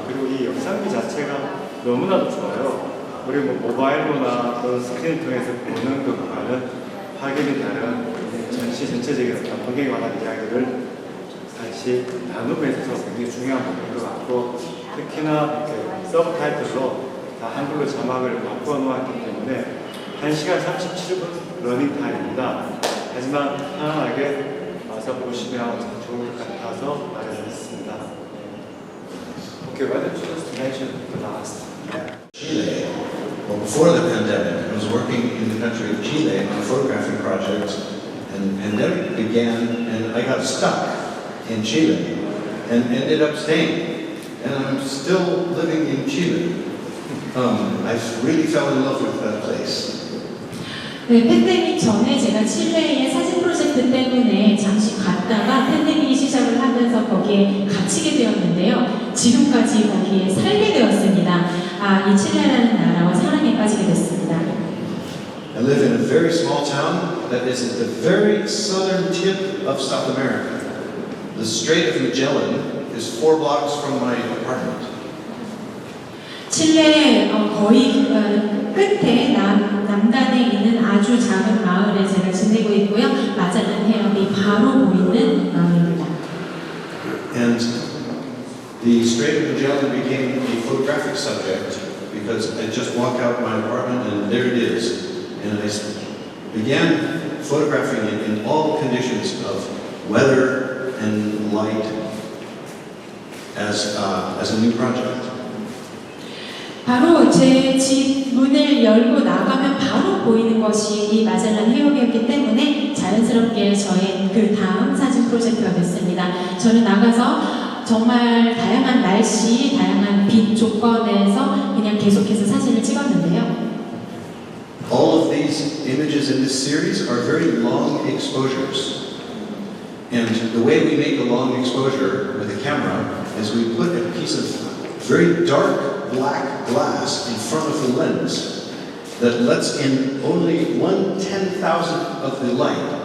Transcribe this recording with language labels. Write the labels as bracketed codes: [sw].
[ko] 그리고 이 영상미 자체가 너무나도 좋아요. 우리 뭐 모바일로나 또는 스크린 통해서 보는 것과는 확연히 다른 전시 전체적인 어떤 환경에 관한 이야기를 같이 나누고 있어서 굉장히 중요한 부분인 것 같고, 특히나 서브타이틀로 다 한글로 자막을 바꿔 놓았기 때문에 1시간 37분 러닝타임입니다. 하지만 편안하게 와서 보시면 참 좋을 것 같아서 마련했습니다. [en] Okay, why don't you just mention the last? Chile. Well, before the pandemic, I was working in the country of Chile on a photographing project, and the pandemic began, and I got stuck in Chile and ended up staying. And I'm still living in Chile. I really fell in love with that place. [ko] 네, 팬데믹 전에 제가 칠레의 사진 프로젝트 때문에 잠시 갔다가 팬데믹이 시작을 하면서 거기에 갇히게 되었는데요. 지금까지 거기에 살게 되었습니다. 이 칠레라는 나라와 사랑에 빠지게 됐습니다. [en] I live in a very small town that is at the very southern tip of South America. The Strait of Magellan is 4 blocks from my apartment. [ko] 칠레의 거의 끝에 남단에 있는 아주 작은 마을에 제가 지내고 있고요. 마잘란 해협이 바로 보이는 마을입니다. [en] And the Strait of Magellan became a photographic subject because I just walked out my apartment and there it is. And I began photographing it in all conditions of weather and light as a new project. [ko] 바로 제 집 문을 열고 나가면 바로 보이는 것이 이 마잘란 해협이었기 때문에 자연스럽게 저의 그 다음 사진 프로젝트가 됐습니다. 저는 나가서 정말 다양한 날씨, 다양한 빛 조건에서 그냥 계속해서 사진을 찍었는데요. [en] All of these images in this series are very long exposures. And the way we make a long exposure with a camera is we put a piece of very dark black glass in front of the lens that lets in only 1/10,000th of the light.